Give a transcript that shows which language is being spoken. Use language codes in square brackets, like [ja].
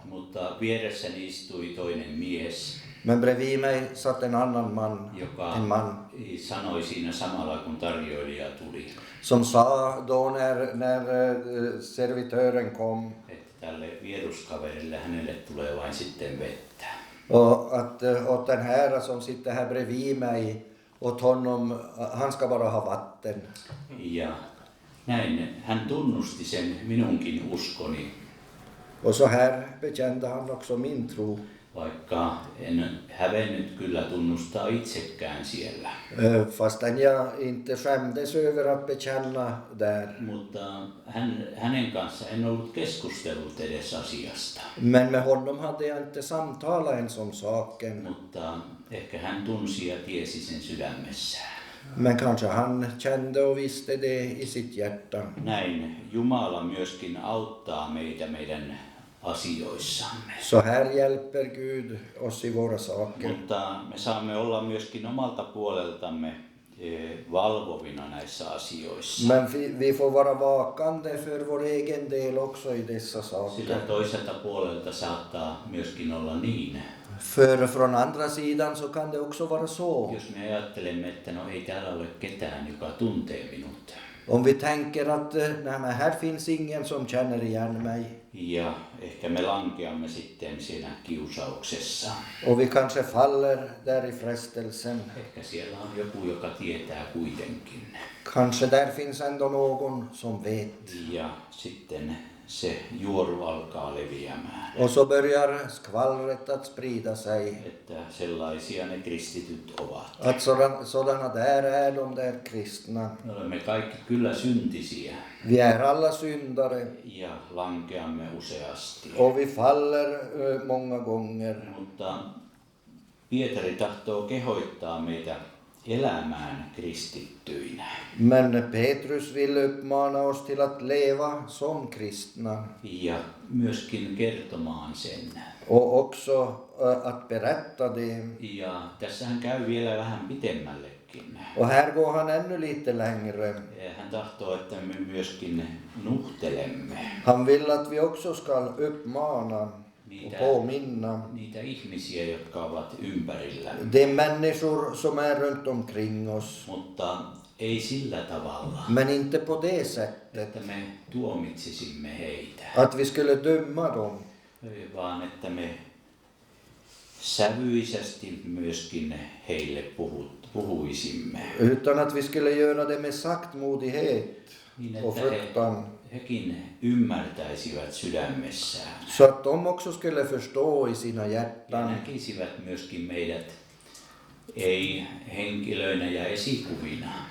[fi] Mutta vieressäni istui toinen mies, [sv] Men bredvid mig satt en annan man, [fi] joka [sv] en man, [fi] sanoi siinä samalla kun tarjoilija tuli, [sv] som sa då när servitören kom [fi] että tälle vieruskaverille hänelle tulee vain sitten vettä. [sv] och att åt den här som sitter här bredvid mig, åt honom, han ska bara ha vatten. [fi] Ja näin hän tunnusti sen minunkin uskoni, [sv] Och så här bekände han också min tro. [fi] vaikka en hävennyt kyllä tunnustaa itsekään siellä. [sv] Fastän jag inte skämdes över att bekänna där. [fi] Mutta hänen kanssa en ollut keskustellut edes asiasta. [sv] Men med honom hade jag inte samtalat ens om saken. [fi] Mutta ehkä hän tunsi ja tiesi sen sydämessään. [sv] Men kanske han kände och visste det i sitt hjärta. [fi] Näin Jumala myöskin auttaa meitä meidän asioissamme. [sv] Så här hjälper Gud oss i våra saker. [fi] Mutta me saamme olla myöskin omalta puoleltamme valvovina näissä asioissa. [sv] Men vi får vara vakande för vår egen del också i dessa [fi] Sillä [sv] saker. [fi] toiselta puolelta saattaa myöskin olla niin, [sv] För från andra sidan så kan det också vara så. [fi] jos me ajattelemme, että no ei täällä ole ketään, joka tuntee minut. [sv] Om vi tänker att nej, men här finns ingen som känner igen mig. [fi] Ja ehkä me lankeamme sitten siinä kiusauksessa. [sv] Och vi kanske faller där i frestelsen. [fi] Ehkä siellä on joku, joka tietää kuitenkin. [sv] Kanske där finns ändå någon som vet. [fi] Ja sitten se juoru alkaa leviämään. [sv] Och så börjar skvallret att sprida sig. [fi] Että sellaisia ne kristityt ovat. [sv] Att sådana där är de där kristna. [fi] Me olemme kaikki kyllä syntisiä [sv] Vi är alla syndare. [fi] ja lankeamme useasti. [sv] Och vi faller många gånger. [fi] Mutta Pietari tahtoo kehoittaa meitä elämään kristittyinä. [sv] Men Petrus vill uppmana oss till att leva som kristna. [fi] Ja myöskin kertomaan sen. [sv] Och också att berätta det. [fi] Ja tässähän käy vielä vähän pitemmällekin. [sv] Och här går han ännu lite längre. [fi] Hän tahtoo, että me myöskin nuhtelemme [sv] Han vill att vi också ska uppmana och påminna [fi] niitä ihmisiä, jotka ovat ympärillä. [sv] de människor som är runt omkring oss. [fi] Mutta ei sillä tavalla, [sv] Men inte på det sättet [fi] että me tuomitsisimme heitä, [sv] att vi skulle döma dem. [fi] vaan että me sävyisesti myöskin heille puhuisimme. [sv] Utan att vi skulle göra det med saktmodighet [fi] Niin, [sv] och [fi] että [sv] fruktan. [fi] hekin ymmärtäisivät sydämessään [sv] Så att de också skulle förstå i sina [fi] ja [sv] hjärtan. [fi] näkisivät myöskin meidät ei henkilöinä ja esikuvina,